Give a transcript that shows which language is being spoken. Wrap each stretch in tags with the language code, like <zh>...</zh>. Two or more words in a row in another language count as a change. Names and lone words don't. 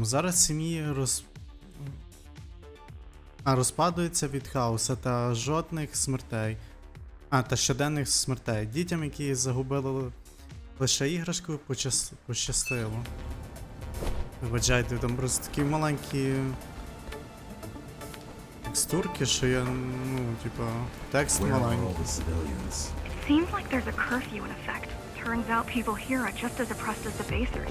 <uk>Зараз сім'ї розпадаються від хаоса та жодних смертей. Та щоденних смертей. Дітям, які загубили лише іграшку, пощастило. Вибачайте, там просто такі маленькі текстурки, що я, текст</uk> <en>Where are</en> <uk>маленький.</uk> <en>all the civilians? It seems like there's a curfew in effect. Turns out people here are just as oppressed as the basers.</en>